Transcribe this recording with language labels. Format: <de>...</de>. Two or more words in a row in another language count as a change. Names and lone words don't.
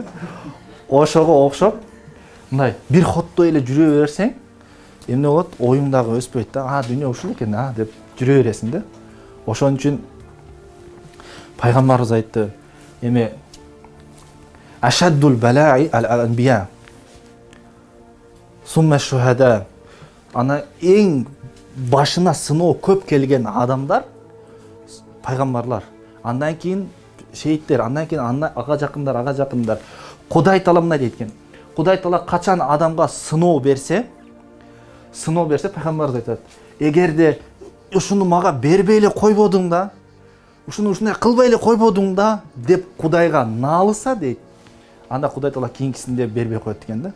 <ky>Ошого окшоп, мындай бир ходдо эле жүрө берсең, эмне болот? Оюң дагы өспөйт да. Дүйнө ушул экен, деп жүрө бересиң да. Ошон үчүн пайгамбарыбыз айтты, эме</ky> <ar>أشد البلاء الأنبياء. ثم الشهداء.</ar> <ky>Ана эң башына сыноо көп келген адамдар пайгамбарлар. Андан кийин шейиттер, андан кийин ага жакындар. Кудай Таала мындай дейт экен. Кудай Таала качан адамга сыноо берсе, пайгамбарыбыз айтат, эгерде ушуну мага бербей эле койбодуң да, ушундай кылбай эле койбодуң да деп Кудайга наалыса дейт, анда Кудай Таала кийинкисинде бербей коет экен да.</ky>